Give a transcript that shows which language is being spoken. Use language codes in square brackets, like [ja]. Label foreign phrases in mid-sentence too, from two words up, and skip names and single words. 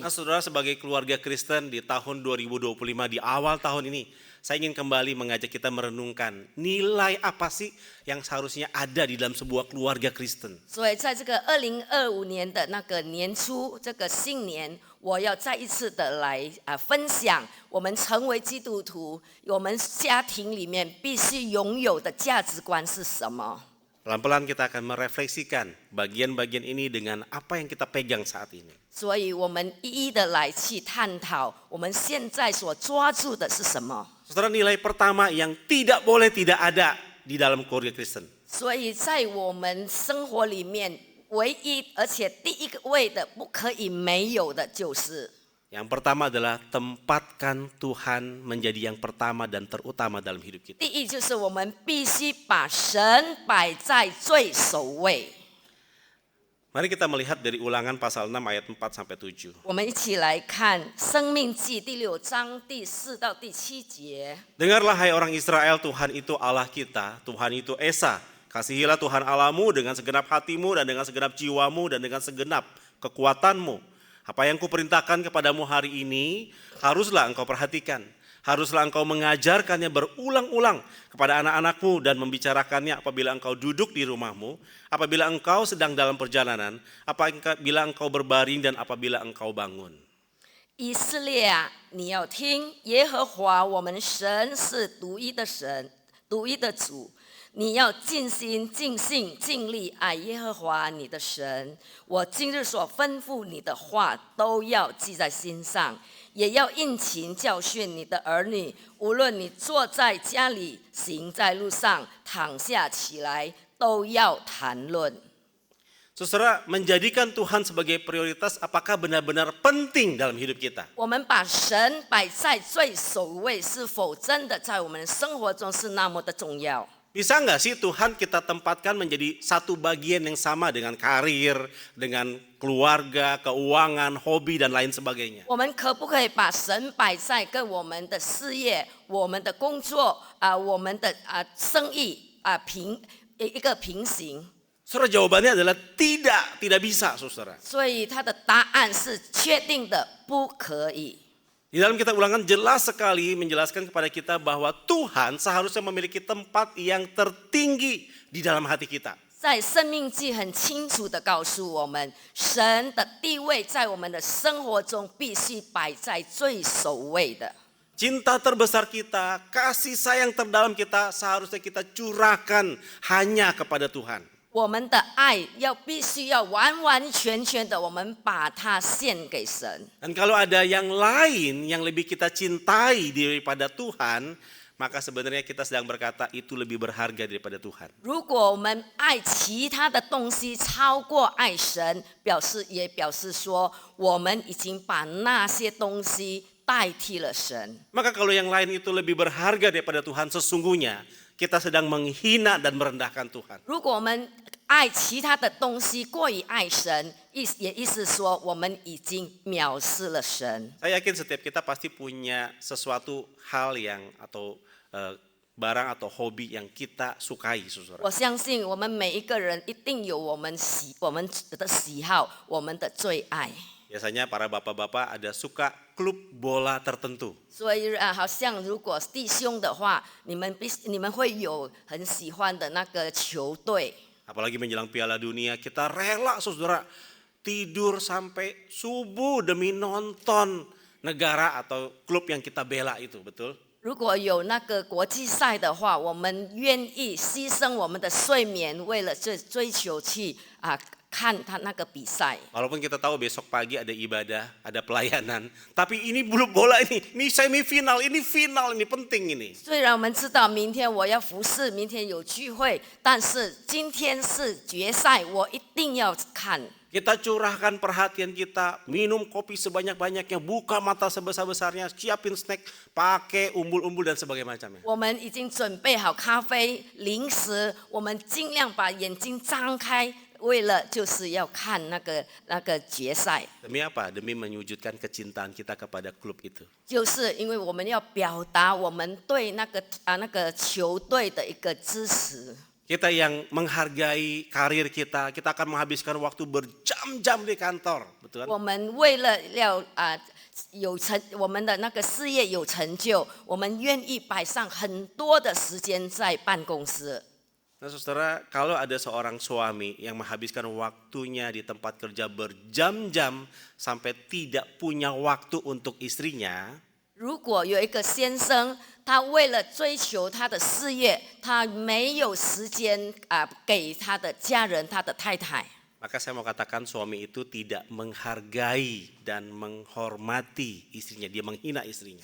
[id] Nah, saudara, sebagai keluarga Kristen di tahun 2025, di awal tahun ini, saya ingin kembali mengajak kita merenungkan nilai apa sih yang seharusnya ada di dalam sebuah keluarga Kristen. [zh] 所以在这个2025年的那个年初，这个新年，我要再一次的来分享我们成为基督徒，我们家庭里面必须拥有的价值观是什么。 [id] Pelan-pelan kita akan merefleksikan bagian-bagian ini dengan apa yang kita pegang saat ini. [zh] 所以我们一一的来去探讨我们现在所抓住的是什么。 [id] Saudara, nilai pertama yang tidak boleh tidak ada di dalam keluarga Kristen. [zh] 所以在我们生活里面，唯一而且第一个位的不可以没有的就是， [id] Yang pertama adalah tempatkan Tuhan menjadi yang pertama dan terutama dalam hidup kita. [zh] 第一就是我们必须把神摆在最首位。 [id] Mari kita melihat dari Ulangan pasal 6 ayat 4 sampai 7. [zh] 我们一起来看《生命记》第6章第4到第7节。 [id] Dengarlah hai orang Israel, Tuhan itu Allah kita, Tuhan itu Esa. Kasihilah Tuhan Allahmu dengan segenap hatimu dan dengan segenap jiwamu dan dengan segenap kekuatanmu. Apa yang kuperintahkan kepadamu hari ini haruslah engkau perhatikan. Haruslah engkau mengajarkannya berulang-ulang kepada anak-anakmu dan membicarakannya apabila engkau duduk di rumahmu, apabila engkau sedang dalam perjalanan, apabila engkau berbaring dan apabila engkau bangun. [zh] 以色列啊，你要听，耶和华我们神是独一的神，独一的主。你要尽心、尽性、尽力爱耶和华你的神。我今日所吩咐你的话，都要记在心上，也要殷勤教训你的儿女。无论你坐在家里，行在路上，躺下起来，都要谈论。 [id] Saudara, menjadikan Tuhan sebagai prioritas apakah benar-benar penting dalam hidup kita? [zh] 我们把神摆在最首位，是否真的在我们的生活中是那么的重要？ [id] Bisa nggak sih Tuhan kita tempatkan menjadi satu bagian yang sama dengan karir, dengan keluarga, keuangan, hobi, dan lain sebagainya? [zh] 我们可不可以把神摆在跟我们的事业、我们的工作我们的生意一个平行？ [id] Saudara, jawabannya adalah tidak bisa, saudara. [zh] 所以他的答案是确定的，不可以。 [id] Di dalam kitab Ulangan jelas sekali menjelaskan kepada kita bahwa Tuhan seharusnya memiliki tempat yang tertinggi di dalam hati kita. [zh] 在生命记很清楚的告诉我们，神的地位在我们的生活中必须摆在最首位的。 [id] Cinta terbesar kita, kasih sayang terdalam kita seharusnya kita curahkan hanya kepada Tuhan. [zh] 我们的爱必须要完完全全的，我们把它献给神。 [id] Dan kalau ada yang lain yang lebih kita cintai daripada Tuhan, maka sebenarnya kita sedang berkata itu lebih berharga daripada Tuhan. [zh] 如果我们爱其他的东西超过爱神，也表示说，我们已经把那些东西代替了神。 [id] Maka kalau yang lain itu lebih berharga daripada Tuhan, sesungguhnya kita sedang menghina dan merendahkan Tuhan. [zh] 如果我们爱其他的东西过于爱神，也意思说我们已经藐视了神。 [id] Saya yakin setiap kita pasti punya sesuatu hal yang atau barang atau hobi yang kita sukai, saudara. [zh] 我相信我们每一个人一定有我们的喜好，我们的最爱。 [id] Biasanya para bapak-bapak ada suka klub bola tertentu. [zh] 所以好像如果弟兄的话，你们会有很喜欢的那个球队。 [id] Apalagi menjelang Piala Dunia, kita rela, saudara, tidur sampai subuh demi nonton negara atau klub yang kita bela itu, betul? [zh] 如果有那个国际赛的话，我们愿意牺牲我们的睡眠，为了追求去看他那个比赛。 [id] Walaupun kita tahu besok pagi ada ibadah, ada pelayanan, tapi ini belum bola ini semifinal, ini final, ini penting ini. [zh] 虽然我们知道明天我要服侍，明天有聚会，但是今天是决赛，我一定要看。 [id] Kita curahkan perhatian kita, minum kopi sebanyak-banyaknya, buka mata sebesar-besarnya, siapin snack, pakai umbul-umbul dan sebagainya macamnya. [zh] 我们已经准备好咖啡、零食，我们尽量把眼睛张开，为了就是要看那个决赛。 [id] Demi apa? Demi menyujudkan kecintaan kita kepada klub itu. [zh] 就是因为我们要表达我们对那个球队的一个支持。 [id] Kita yang menghargai karir kita, kita akan menghabiskan waktu berjam-jam di kantor, betul kan? [zh] 我们为了要我们的那个事业有成就，我们愿意摆上很多的时间在办公室。 [id] Nah, saudara, kalau ada seorang suami yang menghabiskan waktunya di tempat kerja berjam-jam sampai tidak punya waktu untuk istrinya, [zh] 如果有一个先生，他为了追求他的事业，他没有时间给他的家人、他的太太， [id] maka saya mau katakan suami itu tidak menghargai dan menghormati istrinya, dia menghina istrinya.